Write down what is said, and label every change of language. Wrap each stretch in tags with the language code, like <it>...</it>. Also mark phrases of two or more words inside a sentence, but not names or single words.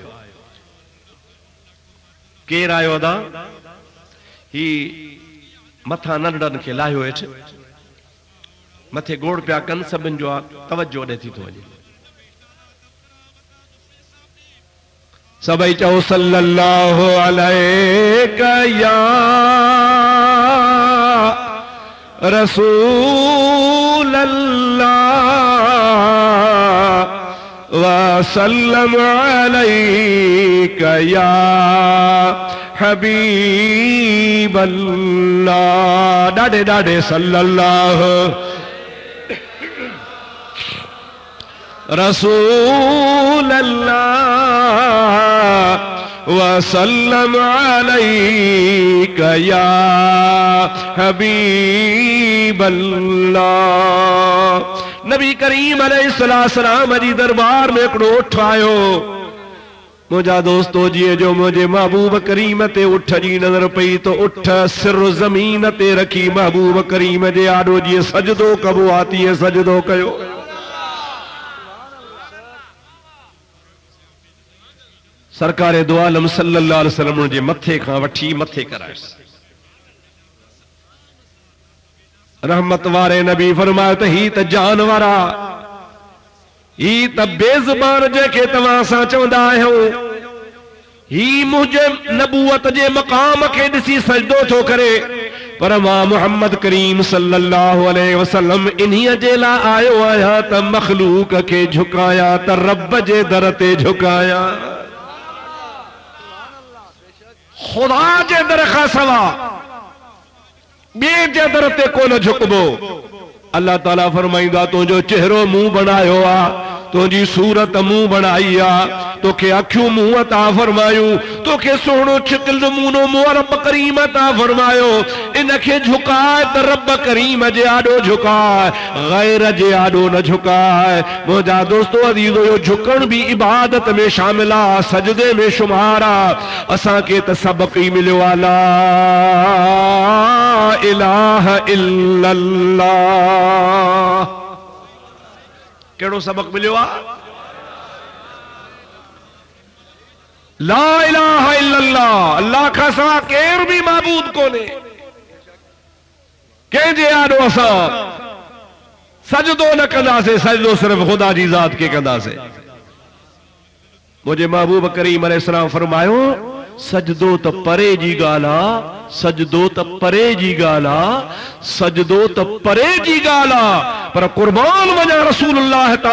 <sd>केर आयो अदा? ही मथा नंढनि खे लाहियो हेठि, मथे गोड़ पिया कनि, सभिनि जो तवज्जो ॾे थी थो वञे। सभई चओ</sd> <ar>صلى الله عليك يا رسول الله وسلم عليك يا حبيب الله.</ar> <sd>ॾाढे ॾाढे</sd> <ar>صلى الله رسول الله وسلم عليك يا حبيب الله.</ar> <sd>नबी करीम अलैहिस्सलाम जी दरबार में हिकिड़ो उठ आयो। मुझा दोस्तो जीअं जो मुझे महबूब करीम ते उठ जी नज़र पई तो उठ सिर ज़मीन ते रखी महबूब करीम जे आॾो जीअं सजदो कबो आहे तीअं सजदो कयो। सरकारे दो आलम</sd> <ar>صلى الله عليه وسلم</ar> <sd>जे मथे खां वठी मथे करायसि। रहमत वारे नबी फरमायो त ही त जानवर आ, ही त बेज़ुबान जेके तव्हां सां चवंदा आहियो, ही मुंहिंजे नबूवत जे मक़ाम खे ॾिसी सजदो थो करे, पर मां मुहम्मद करीम</sd> <ar>صلى الله عليه وسلم</ar> <sd>इन्हीअ जे लाइ आयो आहियां त मखलूक खे झुकाया, त रब जे दर ते झुकाया। खुदा जे दर खां सवा ॿिए जे दर ते कोन झुकबो। अल्लाह ताला फरमाईंदा तुंहिंजो चेहरो मूं बनायो आहे, तुझी सूरत मुंह बनाई आ, तोखे अखियूं मुंह अता फरमायूं, तोखे सोहणो शिकिल नमूनो मुंह रब करीम अता फरमायो। इनखे झुकाए त रब करीम जे आॾो झुकाए, गैर जे आॾो न झुकाए। मुंहिंजा दोस्तो अज़ीज़ो यो झुकण भी इबादत में शामिल आ, सजदे में शुमार आ। असांखे त सबक ई मिलियो आ,</sd> <ar>لا إله إلا الله.</ar> <sd>केड़ो सबक मिलियो आ?</sd> <ar>لا إله إلا الله,</ar> <sd>अल्लाह खां सवा केर भी माबूद कोने। कंहिंजे आॾो असां सजदो न कंदासीं, सजदो सिर्फ खुदा जी ज़ात के कंदासीं। मुझे महबूब करीम अलैहिस्सलाम फरमायो, सजदो त परे जी ॻाल्हि आ, सजदो त परे जी ॻाल्हि आ, सजदो त परे जी ॻाल्हि आ, पर कुर्बान वञा रसूलुल्लाह ता।</sd>